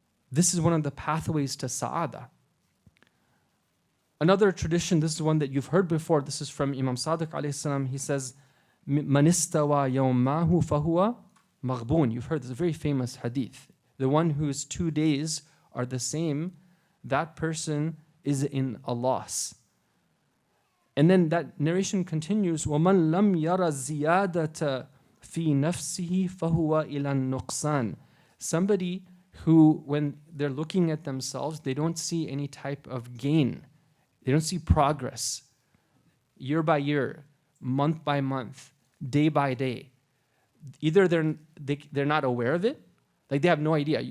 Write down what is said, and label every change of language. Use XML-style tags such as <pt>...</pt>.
<en>This is one of the pathways to Saʿādah. Another tradition, this is one that you've heard before, this is from Imam Sadiq alayhi salam. He says,</en> <ar>"Man istawa yawmahu fahuwa maghbun."</ar> <en>You've heard this, a very famous hadith. The one whose 2 days are the same, that person is in a loss. And then that narration continues,</en> <ar>وَمَنْ لَمْ يَرَ الزِّيَادَةَ فِي نَفْسِهِ فَهُوَ إِلَى النُّقْصَانِ.</ar> <en>Somebody who, when they're looking at themselves, they don't see any type of gain. They don't see progress. Year by year, month by month, day by day. Either they're not aware of it, like they have no idea.</en>